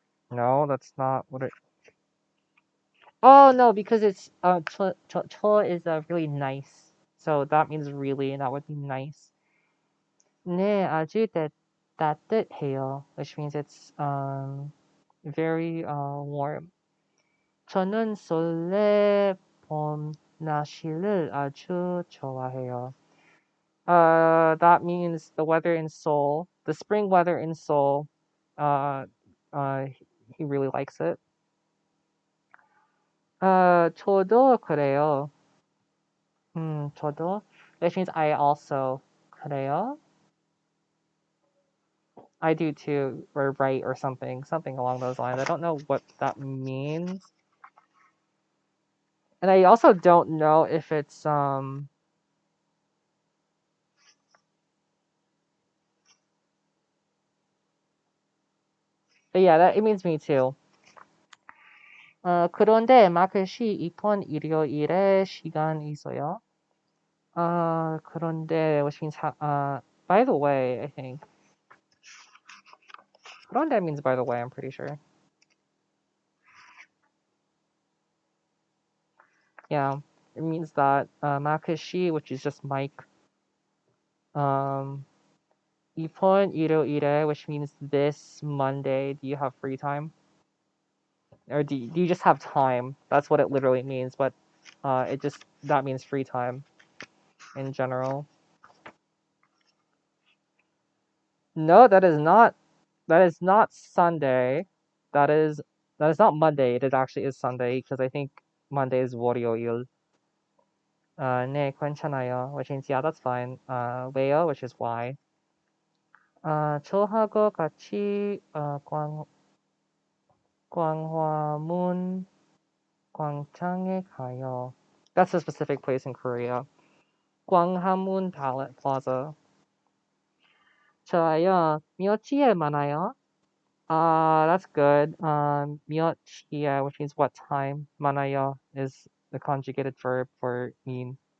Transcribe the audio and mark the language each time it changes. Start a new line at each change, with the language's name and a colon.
English: No, that's not what it... Oh, no, because it's, cho is really nice. So that means really, and that would be nice.
Korean: 네, 아주 따뜻해요,
English: which means it's, very, warm.
Korean: 저는 설레 봄 날씨를 아주 좋아해요.
English: That means the weather in Seoul, the spring weather in Seoul. He really likes it.
Korean: 저도 그래요.
English: 저도, which means I also 그래요. I do too, or right, or something along those lines. I don't know what that means, and I also don't know if it's But yeah, that it means me too.
Korean: 그런데 마켓이 이번 일요일에 시간이 있어요.
English: 그런데 which means by the way, I think. 그런데 means by the way, I'm pretty sure. Yeah, it means that 마켓이, which is just Mike. Um, 이번 일요일에, which means this Monday, do you have free time? Or do you just have time? That's what it literally means, but that means free time in general. No, that is not Sunday. That is that is not Monday. It actually is Sunday because I think Monday is 월요일.
Korean: 네, 괜찮아요.
English: Which means yeah, that's fine. 왜요? Which is why.
Korean: 저하고 같이 광화문 광장에 가요.
English: That's a specific place in Korea.
Korean: 광화문 Plaza. 좋아요. 몇 시에 만나요?
English: That's good. 몇 시에, which means what time. 만나요 is the conjugated verb for mean.